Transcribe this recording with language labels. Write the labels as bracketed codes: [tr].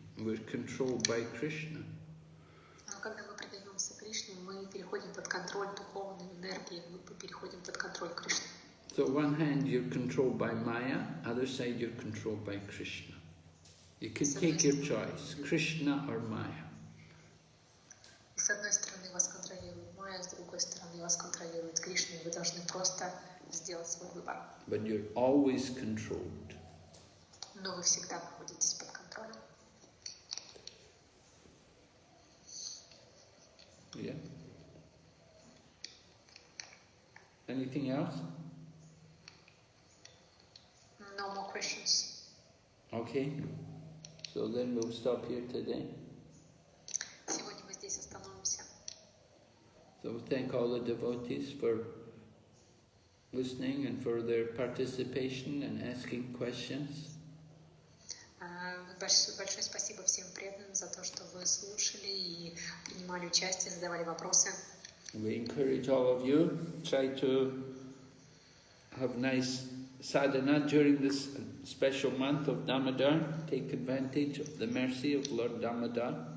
[en] We're controlled by Krishna. [ru] Но когда мы предаемся Кришне, мы переходим под контроль духовной энергии, мы переходим под контроль Кришны. [en] So one hand you're controlled by Maya, other side you're controlled by Krishna. You can take your choice, Krishna or Maya. [ru] И с одной стороны вас контролирует Майя, с другой стороны вас контролирует Кришна, и вы должны просто сделать свой выбор. [en] But you're always controlled. [ru] Но вы всегда находитесь под контролем. [en] Yeah. Anything else? No more questions. Okay. So then we'll stop here today. [ru] Сегодня мы здесь остановимся. [en] So we thank all the devotees for listening and for their participation and asking questions. [ru] Большое спасибо всем преданным за то, что вы слушали и принимали участие, задавали вопросы. [en] We encourage all of you, try to have nice sadhana during this special month of Damodar. Take advantage of the mercy of Lord Damodar.